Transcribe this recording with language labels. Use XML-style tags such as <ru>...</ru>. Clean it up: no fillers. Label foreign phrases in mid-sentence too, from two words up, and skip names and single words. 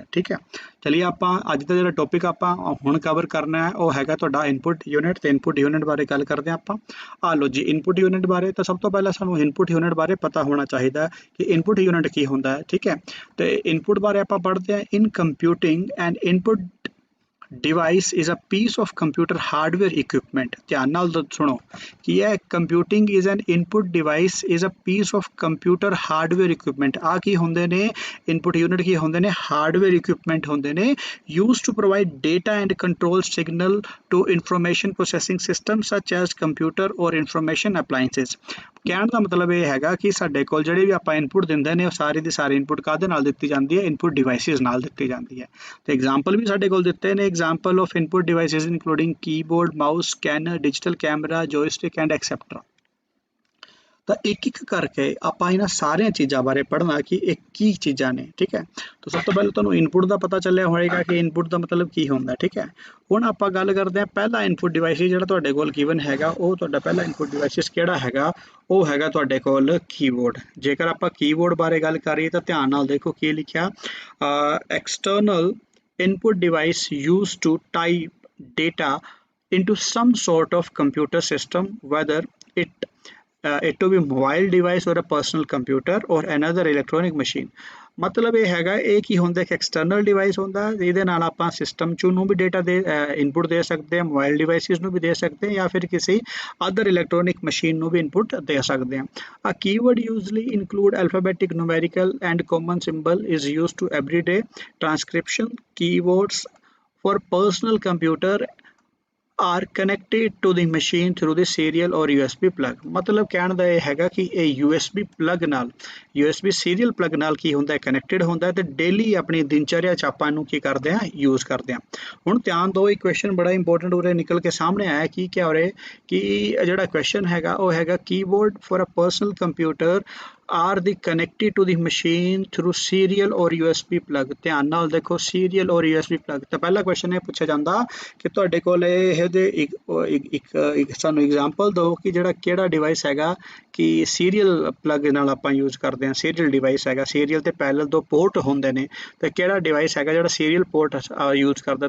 <pa>ਠੀਕ ਹੈ, ਚਲਿਏ ਆਪਾਂ ਅੱਜ ਦਾ ਜਿਹੜਾ ਟੌਪਿਕ ਆਪਾਂ ਹੁਣ ਕਵਰ ਕਰਨਾ ਹੈ ਉਹ ਹੈਗਾ ਤੁਹਾਡਾ</pa> <en>input unit.</en> <pa>ਤੇ</pa> <en>input unit</en> <pa>ਬਾਰੇ ਗੱਲ ਕਰਦੇ ਹਾਂ ਆਪਾਂ। ਆ ਲਓ ਜੀ,</pa> <en>input unit</en> <pa>ਬਾਰੇ ਤਾਂ ਸਭ ਤੋਂ ਪਹਿਲਾਂ ਸਾਨੂੰ</pa> <en>input unit</en> <pa>ਬਾਰੇ ਪਤਾ ਹੋਣਾ ਚਾਹੀਦਾ ਕਿ</pa> <en>input unit</en> <pa>ਕੀ ਹੁੰਦਾ ਹੈ। ਠੀਕ ਹੈ, ਤੇ ਇਨਪੁਟ ਬਾਰੇ ਆਪਾਂ ਪੜ੍ਹਦੇ ਹਾਂ।</pa> <en>in computing and input device is a piece of computer hardware equipment।</en> <pa>ਧਿਆਨ ਨਾਲ ਸੁਣੋ ਕਿ ਇਹ</pa> <en>computing is an input device is a piece of computer hardware equipment।</en> <pa>ਆ ਕੀ ਹੁੰਦੇ ਨੇ?</pa> <en>input unit</en> <pa>ਕੀ ਹੁੰਦੇ ਨੇ?</pa> <en>hardware equipment</en> <pa>ਹੁੰਦੇ ਨੇ</pa> <en>used to provide data and control signal to information processing systems such as computer or information appliances।</en> <pa>ਕਹਿਣ ਦਾ ਮਤਲਬ ਇਹ ਹੈਗਾ ਕਿ ਸਾਡੇ ਕੋਲ ਜਿਹੜੇ ਵੀ ਆਪਾਂ ਇਨਪੁਟ ਦਿੰਦੇ ਨੇ ਉਹ ਸਾਰੀ ਦੀ ਸਾਰੀ ਇਨਪੁਟ ਕਾਹਦੇ ਨਾਲ ਦਿੱਤੀ ਜਾਂਦੀ ਹੈ?</pa> <en>input devices</en> <pa>ਨਾਲ ਦਿੱਤੀ ਜਾਂਦੀ ਹੈ। ਤੇ ਐਗਜ਼ਾਮਪਲ ਵੀ ਸਾਡੇ ਕੋਲ ਦਿੱਤੇ ਨੇ।</pa> <en>example of input devices including keyboard, mouse, scanner, digital camera, joystick and etc।</en> <pa>ਤਾਂ ਇੱਕ ਕਰਕੇ ਆਪਾਂ ਇਹਨਾਂ ਸਾਰੀਆਂ ਚੀਜ਼ਾਂ ਬਾਰੇ ਪੜ੍ਹਨਾ ਕਿ ਇਹ ਕੀ ਚੀਜ਼ਾਂ ਨੇ। ਠੀਕ ਹੈ, ਤਾਂ ਸਭ ਤੋਂ ਪਹਿਲਾਂ ਤੁਹਾਨੂੰ ਇਨਪੁਟ ਦਾ ਪਤਾ ਚੱਲਿਆ ਹੋਏਗਾ ਕਿ ਇਨਪੁਟ ਦਾ ਮਤਲਬ ਕੀ ਹੁੰਦਾ। ਠੀਕ ਹੈ, ਹੁਣ ਆਪਾਂ ਗੱਲ ਕਰਦੇ ਹਾਂ ਪਹਿਲਾ</pa> <en>input device</en> <pa>ਜਿਹੜਾ ਤੁਹਾਡੇ ਕੋਲ ਗਿਵਨ ਹੈਗਾ। ਉਹ ਤੁਹਾਡਾ ਪਹਿਲਾ</pa> <en>input devices</en> <pa>ਕਿਹੜਾ ਹੈਗਾ? ਉਹ ਹੈਗਾ ਤੁਹਾਡੇ ਕੋਲ ਕੀਬੋਰਡ। ਜੇਕਰ ਆਪਾਂ ਕੀਬੋਰਡ ਬਾਰੇ ਗੱਲ ਕਰੀਏ ਤਾਂ ਧਿਆਨ ਨਾਲ ਦੇਖੋ ਕੀ ਲਿਖਿਆ।</pa> <en>ਐਕਸਟਰਨਲ input device used to type data into some sort of computer system, whether it to be mobile device or a personal computer or another electronic machine।</en> <pa>ਮਤਲਬ ਇਹ ਹੈਗਾ ਇਹ ਕੀ ਹੁੰਦਾ? ਇੱਕ</pa> <en>external device</en> <pa>ਹੁੰਦਾ ਜਿਹਦੇ ਨਾਲ ਆਪਾਂ ਸਿਸਟਮ 'ਚ ਨੂੰ ਵੀ ਡੇਟਾ ਦੇ ਇਨਪੁਟ ਦੇ ਸਕਦੇ ਹਾਂ,</pa> <en>mobile devices</en> <pa>ਨੂੰ ਵੀ ਦੇ ਸਕਦੇ ਹਾਂ, ਜਾਂ ਫਿਰ ਕਿਸੇ</pa> <en>other electronic machine</en> <pa>ਨੂੰ ਵੀ ਇਨਪੁਟ ਦੇ ਸਕਦੇ ਹਾਂ।</pa> <en>A keyword usually include alphabetic, numerical and common symbol is used to everyday transcription। Keywords for personal computer are connected to the machine through the serial or USB plug।</en> <pa>ਮਤਲਬ ਕਹਿਣ ਦਾ ਇਹ ਹੈਗਾ ਕਿ ਇਹ</pa> <en>USB plug</en> <pa>ਨਾਲ,</pa> <en>USB serial plug</en> <pa>ਨਾਲ ਕੀ ਹੁੰਦਾ? ਕਨੈਕਟਡ ਹੁੰਦਾ ਤੇ ਡੇਲੀ ਆਪਣੀ ਦਿਨਚਰਿਆ 'ਚ ਆਪਾਂ ਇਹਨੂੰ ਕੀ ਕਰਦੇ ਹਾਂ? ਯੂਜ਼ ਕਰਦੇ ਹਾਂ। ਹੁਣ ਧਿਆਨ ਦਿਓ, ਇੱਕ ਕੁਐਸਚਨ ਬੜਾ ਇੰਪੋਰਟੈਂਟ ਉਰੇ ਨਿਕਲ ਕੇ ਸਾਹਮਣੇ ਆਇਆ। ਕੀ ਕਿਹਾ ਉਰੇ? ਕਿ ਜਿਹੜਾ ਕੁਐਸਚਨ ਹੈਗਾ ਉਹ ਹੈਗਾ</pa> <en>keyboard for a personal computer are the connected to the machine through serial or USB plug।</en> <pa>ਧਿਆਨ ਨਾਲ ਦੇਖੋ,</pa> <en>serial or USB plug।</en> <pa>ਤਾਂ ਪਹਿਲਾ ਕੁਐਸਚਨ ਇਹ ਪੁੱਛਿਆ ਜਾਂਦਾ ਕਿ ਤੁਹਾਡੇ ਕੋਲ ਇਹ ਦੇ ਇੱਕ ਸਾਨੂੰ ਐਗਜ਼ਾਮਪਲ ਦਿਓ ਕਿ ਜਿਹੜਾ ਕਿਹੜਾ ਡਿਵਾਈਸ ਹੈਗਾ ਕਿ</pa> <en>serial plug</en> <pa>ਨਾਲ ਆਪਾਂ ਯੂਜ਼ ਕਰਦੇ ਹਾਂ।</pa> <en>serial device</en> <pa>ਹੈਗਾ, ਸੀਰੀਅਲ ਤੇ ਪੈਰਲਲ ਦੋ ਪੋਰਟ ਹੁੰਦੇ ਨੇ। ਤੇ ਕਿਹੜਾ ਡਿਵਾਈਸ ਹੈਗਾ ਜਿਹੜਾ</pa> <en>serial port use</en> <pa>ਕਰਦਾ?</pa>